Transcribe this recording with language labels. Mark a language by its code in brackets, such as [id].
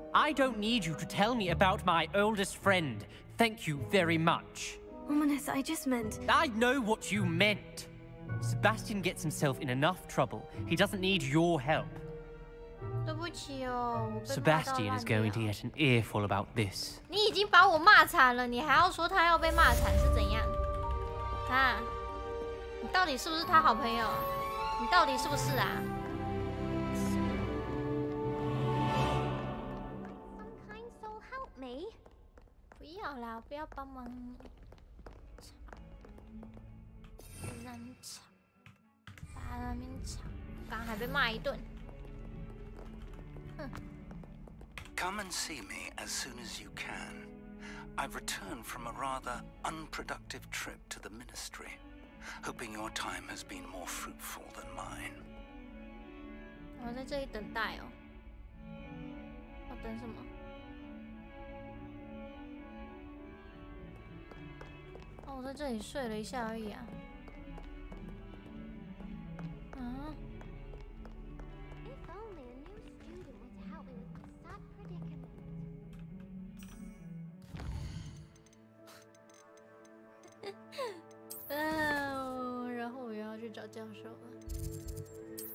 [en] I don't need you to tell me about my oldest friend. Thank you very much. Ominous, I just meant... I know what you meant. Sebastian gets himself in enough trouble. He doesn't need your help. [zh] 对不起哦，我被骂到 [en] Sebastian [zh] 烂 [en] is going to [zh] 掉。 [en] get an earful about this. [zh] 你已经把我骂惨了，你还要说他要被骂惨是怎样？啊？你到底是不是他好朋友？你到底是不是啊？ [en] Some kind soul help me. [zh] 不要啦，不要帮忙吵，不然吵，在那边吵，刚还被骂一顿。哼。 [en] Come and see me as soon as you can. I've returned from a rather unproductive trip to the Ministry, hoping your time has been more fruitful than mine. [zh] 我在这里等待哦。要等什么？哦，我在这里睡了一下而已啊。啊？ [en] If only a new student were to help me with my sad predicament. [zh] 然后我又要去找教授了。